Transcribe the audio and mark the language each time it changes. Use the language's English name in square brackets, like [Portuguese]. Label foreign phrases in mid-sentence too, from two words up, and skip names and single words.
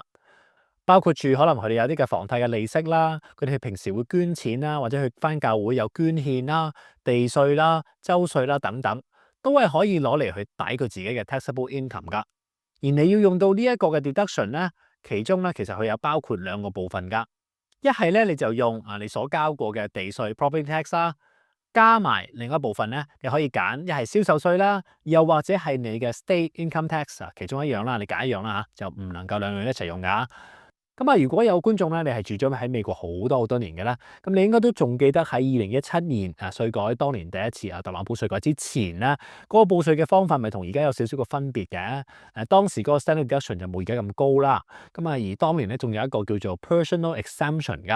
[Cantonese] 包括住可能佢哋有啲嘅房貸嘅利息啦，佢哋平時會捐錢啦，或者去返教會有捐獻啦、地稅啦、州稅啦等等，都係可以攞嚟去抵佢自己嘅 [English] taxable income [Cantonese] 噶。而你要用到呢一個嘅 deduction 咧，其中咧其實佢有包括兩個部分噶。一係咧你就用你所交過嘅地稅 [English] property tax [Cantonese] 啦，加埋另一部分咧，你可以揀一係銷售稅啦，又或者係你嘅 [English] state income tax [Cantonese] 其中一樣啦，你揀一樣啦嚇，就唔能夠兩樣一齊用噶。咁如果有觀眾咧，你係住咗喺美國好多年嘅啦，咁你應該都仲記得喺2017年稅改當年第一次特朗普稅改之前咧，嗰個報稅嘅方法咪同而家有少少個分別嘅。當時嗰個 [English] standard deduction [Cantonese] 就冇而家咁高啦。而當年咧仲有一個叫做 [English] personal exemption [Cantonese] 噶。